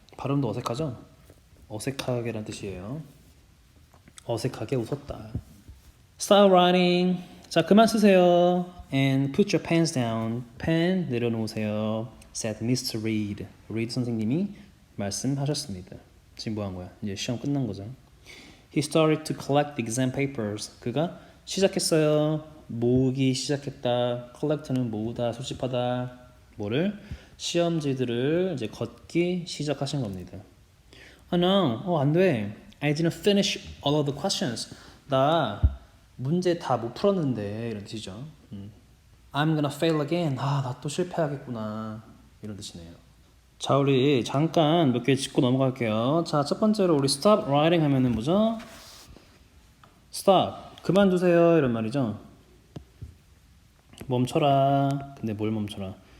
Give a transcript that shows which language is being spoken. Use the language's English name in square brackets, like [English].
[Korean] 발음도 어색하죠? 어색하게란 뜻이에요. 어색하게 웃었다. [English] Stop writing. [Korean] 자, 그만 쓰세요. [English] And put your pens down. [Korean] 펜 내려놓으세요. [English] said Mr. Reed. [Korean] Reed 선생님이 말씀하셨습니다. 지금 뭐 한 거야? 이제 시험 끝난 거죠. [English] He started to collect the exam papers. [Korean] 그가 시작했어요. 모으기 시작했다. collect는 모으다, 수집하다. 뭐를? 시험지들을 이제 걷기 시작하신 겁니다. [English] Oh no, [Korean] 안 돼. [English] I didn't finish all of the questions. [Korean] 나 문제 다 못 풀었는데 이런 뜻이죠. [English] I'm gonna fail again. [Korean] 나 또 실패하겠구나. 이런 뜻이네요. 자, 우리 잠깐 몇 개 짚고 넘어갈게요. 자, 첫 번째로 우리 stop writing 하면은 뭐죠? stop. 그만두세요. 이런 말이죠. 멈춰라. 근데 뭘 멈춰라?